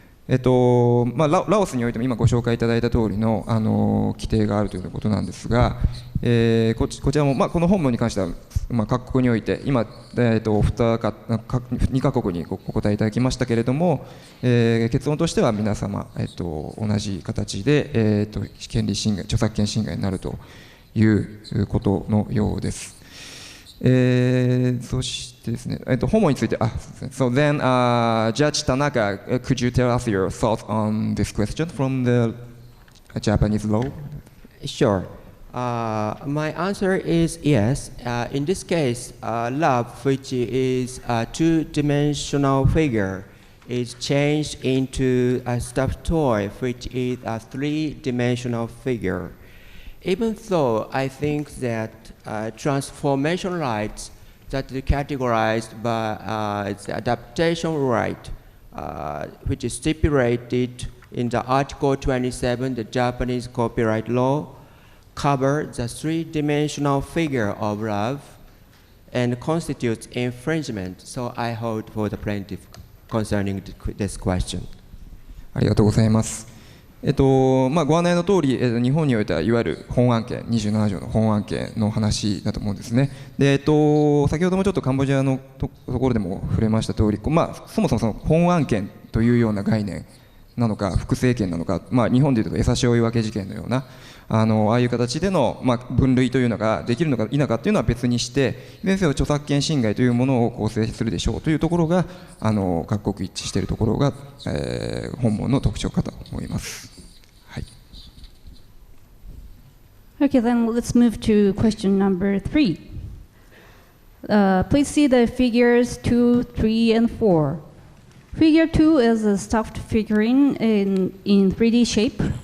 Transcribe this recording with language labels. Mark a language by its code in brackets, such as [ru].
[ja] ラオスにおいても今ご紹介いただいた通りの、規定があるということなんですが、こちらも、この本文に関しては、各国において今、2カ国にお答えいただきましたけれども、結論としては皆様、同じ形で、権利侵害、著作権侵害になるということのようです。そしてですね、本文について、 [en] So then, Judge Tanaka, could you tell us your thoughts on this question from the Japanese law? Sure. My answer is yes. In this case, love, which is a two-dimensional figure, is changed into a stuffed toy, which is a three-dimensional figure. Even though I think that transformation rights that are categorized by the adaptation right, which is stipulated in the Article 27, the Japanese copyright law, cover the three-dimensional figure of love and constitutes infringement. So I hold for the plaintiff concerning this question. [ja] ありがとうございます。ご案内の通り、日本においてはいわゆる本案件、27条の本案件の話だと思うんですね。で、先ほどもちょっとカンボジアのところでも触れました通り、そもそもその本案件というような概念なのか、複製権なのか、日本でいうと江差追分事件のような、ああいう形での、分類というのができるのか否かというのは別にして、いずれにせよ著作権侵害というものを構成するでしょうというところが、各国一致しているところが、本文の特徴かと思います。はい。 [en] Okay, then let's move to question number 3. Please see the figures 2, 3, and 4. Figure 2 is a stuffed figurine in 3D shape.